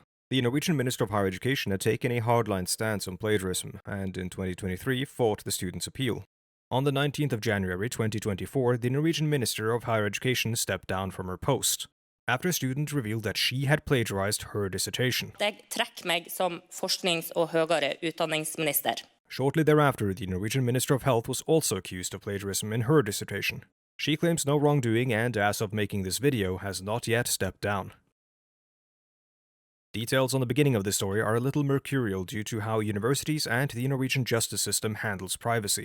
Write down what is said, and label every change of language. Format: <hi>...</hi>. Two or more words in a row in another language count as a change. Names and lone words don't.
<en>The Norwegian Minister of Higher Education had taken a hardline stance on plagiarism, and in 2023 fought the student's appeal. On the 19th of January 2024, the Norwegian Minister of Higher Education stepped down from her post, after a student revealed that she had plagiarized her dissertation.</en> <no>Jeg trekker meg som forsknings- og høyere utdanningsminister.</no> <en>Shortly thereafter, the Norwegian Minister of Health was also accused of plagiarism in her dissertation. She claims no wrongdoing and, as of making this video, has not yet stepped down. Details on the beginning of this story are a little mercurial due to how universities and the Norwegian justice system handles privacy.</en>